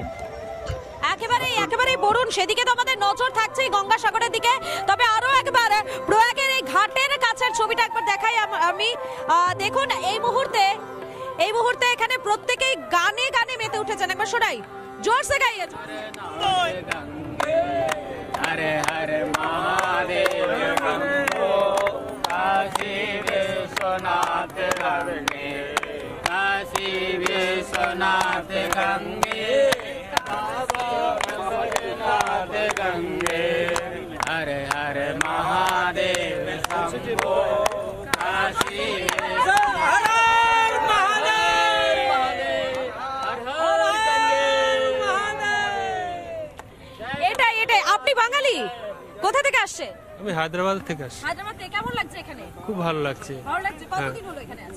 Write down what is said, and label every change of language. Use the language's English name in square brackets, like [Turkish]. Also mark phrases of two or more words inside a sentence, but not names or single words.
[Bangla] একেবারে বরুণ, সেদিকে তো আমাদের নজর থাকছে গঙ্গাসাগরের দিকে। তবে আরো একবার প্রয়াগের এই ঘাটের কাছের ছবিটা একবার দেখাই আমি। দেখুন এই মুহূর্তে এখানে প্রত্যেকেই গানে গানে মেতে উঠেছেন। একবার শোনাই, [Hindi] ज़ोर से गाइए। हरे हरे महादेव काशी विश्वनाथ गंगे, काशी विश्वनाथ गंगे, विश्वनाथ गंगे। हरे हरे महादेव शंभो काशी [Bangla] আপনি বাঙালি, কোথা থেকে আসছে? আমি হায়দ্রাবাদ থেকে আসছি। হায়দ্রাবাদ থেকে কেমন লাগছে এখানে? খুব ভালো লাগছে। ভালো লাগছে। কতদিন হলো এখানে আছেন?